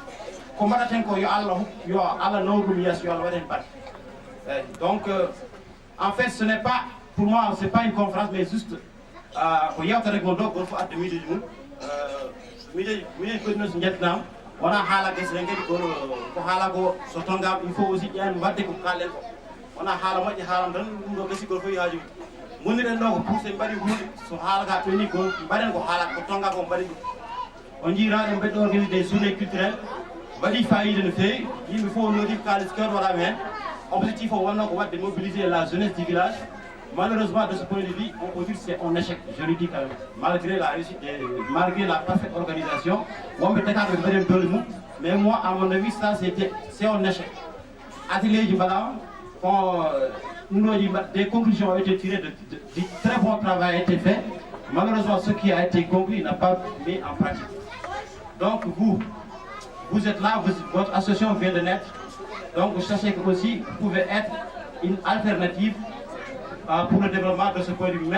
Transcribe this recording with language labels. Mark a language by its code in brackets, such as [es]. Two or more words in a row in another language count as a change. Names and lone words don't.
[fr] Donc, en fait, ce n'est pas, pour moi, ce n'est pas une conférence, mais juste il faut aussi [ff] muniren ɗo ko poussé mbaɗi hunde so haalaka ɓeni ko mbaɗen ko haalata ko tonga ko mbaɗi ɗum on jiiraɗo mbeɗɗo [fr] organisé des journées culturelles [ff] mbaɗi fayida no feewi yimɓe fof nodi kalis kewɗo waɗama hen objectif o wonno ko wadde [fr] mobiliser la jeunesse du village. Malheureusement de ce point de vue on peut dire c'est un échec, je le dis quand même, malgré la réussite malgré la parfaite organisation [ff] wonɓe tekaɓe mbaɗen dole mum, [fr] mais moi à mon avis ça c'est un échec. [ff] Atelier ji mbaɗama [fr] des conclusions ont été tirées, de très bon travail a été fait. Malheureusement, ce qui a été conclu n'a pas mis en pratique. Donc vous êtes là, votre association vient de naître. Donc sachez que aussi vous pouvez être une alternative pour le développement de ce point de vue.